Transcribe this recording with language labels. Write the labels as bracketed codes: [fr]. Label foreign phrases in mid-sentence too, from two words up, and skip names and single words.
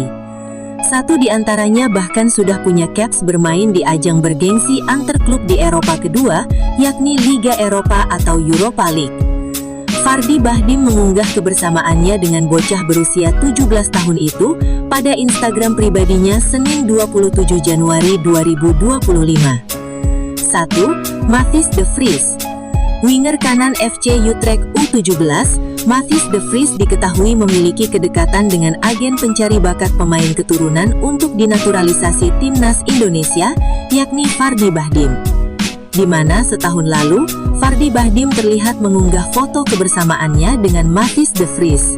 [id] 1 di antaranya bahkan sudah punya caps bermain di ajang bergengsi antar klub di Eropa kedua, yakni Liga Eropa atau Europa League. Fardy Bahdim mengunggah kebersamaannya dengan bocah berusia 17 tahun itu pada Instagram pribadinya Senin 27 Januari 2025. 1. Matthijs de Vries. Winger kanan FC Utrecht U17, Matthijs de Vries diketahui memiliki kedekatan dengan agen pencari bakat pemain keturunan untuk dinaturalisasi Timnas Indonesia, yakni Fardy Bahdim. Di mana setahun lalu, Fardy Bahdim terlihat mengunggah foto kebersamaannya dengan Matthijs de Vries.